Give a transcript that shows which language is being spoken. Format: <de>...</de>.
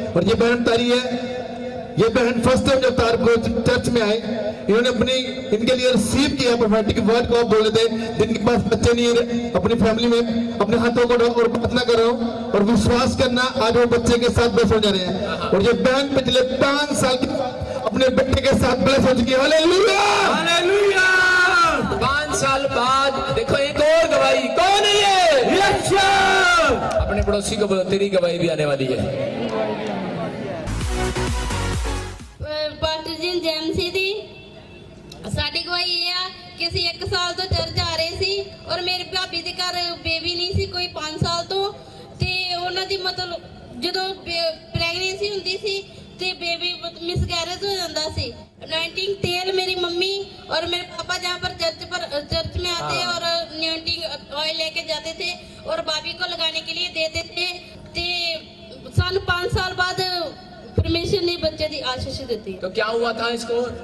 <hi>और ये बहन बता रही है, ये बहन फर्स्ट टाइम जब तारपुर चर्च में आए, इन्होंने इनके लिए रिसीव किया प्रोफेटिक वर्ड को। आप बोल रहे थे जिनके पास बच्चे नहीं है, अपनी फैमिली में अपने हाथों को और प्रार्थना कर रहा हूँ और विश्वास करना, आज वो बच्चे के साथ ब्लेस हो जा रहे हैं। और ये बहन पिछले 5 साल अपने बेटे के साथ ब्लेस हो चुकी है। Hallelujah, hallelujah. 5 साल बाद देखो एक और गवाही, कौन है ये? यीशु। अपने पड़ोसी को बोलो तेरी गवाही भी आने वाली है।</hi> <pa>ਪਾਸਟਰ ਜੀ ਜੈਮਸੀ ਦੀ ਸਾਡੀ ਗਵਾਹੀ ਇਹ ਆ ਕਿ ਅਸੀਂ 1 ਸਾਲ ਤੋਂ ਚਰਚ ਆ ਰਹੇ ਸੀ ਔਰ ਮੇਰੀ ਭਾਬੀ ਦੇ ਘਰ ਬੇਬੀ ਨਹੀਂ ਸੀ ਕੋਈ 5 ਸਾਲ ਤੋਂ, ਤੇ ਉਹਨਾਂ ਦੀ ਮਤਲਬ ਜਦੋਂ ਪ੍ਰੈਗਨੈਂਸੀ ਹੁੰਦੀ ਸੀ ਤੇ ਬੇਬੀ मिसकैरेज हो जाता सी।</pa> <hi>अनॉइंटिंग तेल मेरी मम्मी और मेरे पापा जहाँ पर चर्च में आते और अनॉइंटिंग ऑयल लेके जाते थे और भाभी को लगाने के लिए देते थे। ते सन 5 साल बाद परमेश्वर ने बच्चे की आशीष दी। तो क्या हुआ था इसको?</hi>